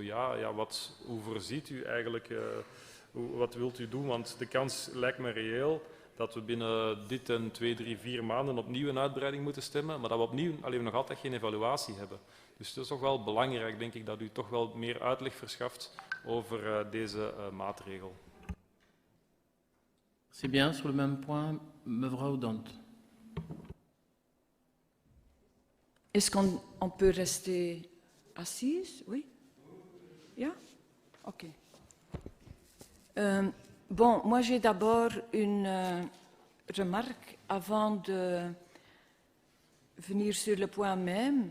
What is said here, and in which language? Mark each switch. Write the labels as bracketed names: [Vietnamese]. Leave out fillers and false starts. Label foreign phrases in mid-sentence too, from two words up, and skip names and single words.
[Dutch] Hoe voorziet u eigenlijk, wat wilt u doen? Want de kans lijkt me reëel dat we binnen dit en 2, 3, 4 maanden opnieuw een uitbreiding moeten stemmen, maar dat we opnieuw nog altijd geen evaluatie hebben. Dus het is toch wel belangrijk, denk ik, dat u toch wel meer uitleg verschaft over deze maatregel. [French] C'est bien. Sur le même point, mevrouw Dant. Est-ce qu'on peut rester assise? Oui? Yeah? OK. Bon, moi j'ai d'abord une remarque avant de venir sur le point même.